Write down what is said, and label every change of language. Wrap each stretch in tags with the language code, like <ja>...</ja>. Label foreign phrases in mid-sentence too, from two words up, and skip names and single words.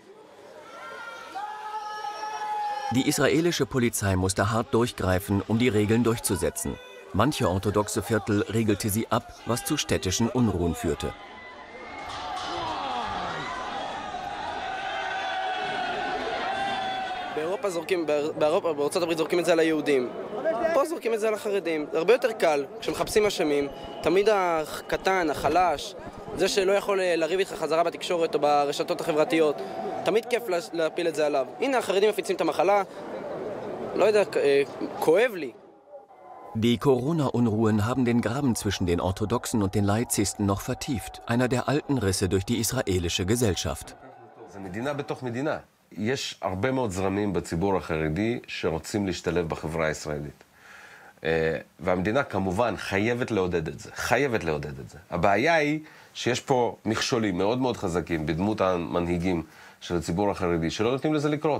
<de>Die israelische Polizei musste hart durchgreifen, um die Regeln durchzusetzen. Manche orthodoxe Viertel regelte sie ab, was zu städtischen Unruhen führte.</de> <he>בארצות הברית זורקים את זה על היהודים. פה זורקים את זה על החרדים. זה הרבה יותר קל. כשמחפשים אשמים, תמיד הקטן, החלש, זה שלא יכול לריב איתך חזרה בתקשורת או ברשתות החברתיות, תמיד כיף להפיל את זה עליו. הנה, החרדים מפיצים את המחלה, לא יודע, כואב לי.</he> <de>Die Corona-Unruhen haben den Graben zwischen den Orthodoxen und den Laizisten noch vertieft, einer der alten Risse durch die israelische Gesellschaft.</de> <he>זה מדינה בתוך מדינה. יש הרבה מאוד זרמים בציבור החרדי שרוצים להשתלב בחברה הישראלית. והמדינה כמובן חייבת לעודד את זה, חייבת לעודד את זה. הבעיה היא שיש פה מכשולים מאוד מאוד חזקים בדמות המנהיגים של הציבור החרדי, שלא נותנים לזה לקרות.</he>